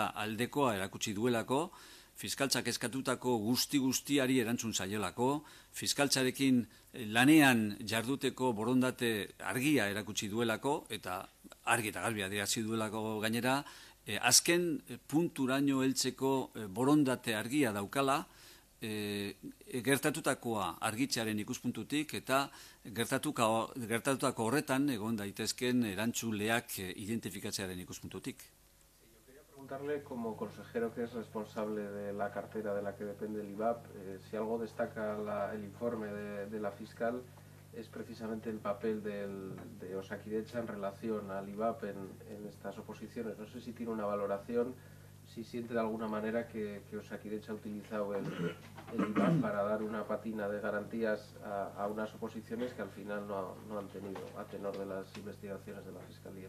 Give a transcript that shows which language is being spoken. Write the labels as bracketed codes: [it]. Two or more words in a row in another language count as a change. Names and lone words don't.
[eu] aldekoa erakutsi duelako, fiskaltzak eskatutako guztiari erantzun zaiolako, fiskaltzarekin lanean jarduteko borondate argia erakutsi duelako, eta argi eta garbi adierazi duelako gainera, azken punturaino heltzeko borondate argia daukala, gertatutakoa argitzearen ikuspuntutik eta gertatutako horretan egon daitezken erantzuleak identifikatzearen ikuspuntutik. [es] Preguntarle, como consejero que es responsable de la cartera de la que depende el IVAP, si algo destaca el informe de la fiscal es precisamente el papel de Osakidetza en relación al IVAP en estas oposiciones. No sé si tiene una valoración, si siente de alguna manera que Osakidetza ha utilizado el IVAP para dar una patina de garantías a unas oposiciones que al final no han tenido, a tenor de las investigaciones de la Fiscalía.